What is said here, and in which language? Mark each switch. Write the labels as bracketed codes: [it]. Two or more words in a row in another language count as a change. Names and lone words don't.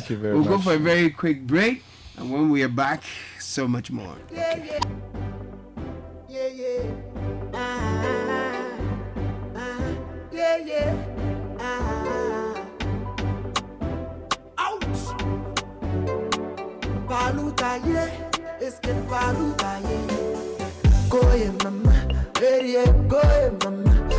[en] Thank you very much. We'll go for a very quick break. And when we are back, so much more. Yeah. Ouch! Palutaye, es que palutaye. Goye mama, goye mama.